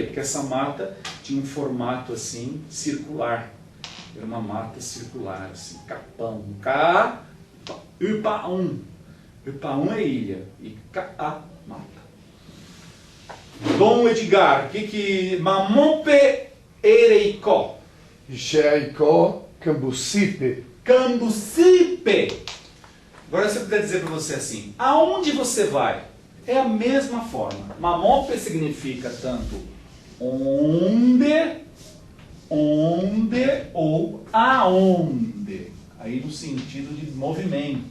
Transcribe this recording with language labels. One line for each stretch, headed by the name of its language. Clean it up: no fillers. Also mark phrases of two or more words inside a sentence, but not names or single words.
Portuguese: Porque essa mata tinha um formato assim, circular. Era uma mata circular, assim, capão. Upaum. Upaum é ilha e Caá, mata.
Tupí: Dom Edgar, que Mamompe Ereicó. Ixé icó cambucipe. Cambucipe.
Portuguese: Agora você puder dizer para você assim, aonde você vai? É a mesma forma. Mamompe significa tanto onde ou aonde. Aí no sentido de movimento.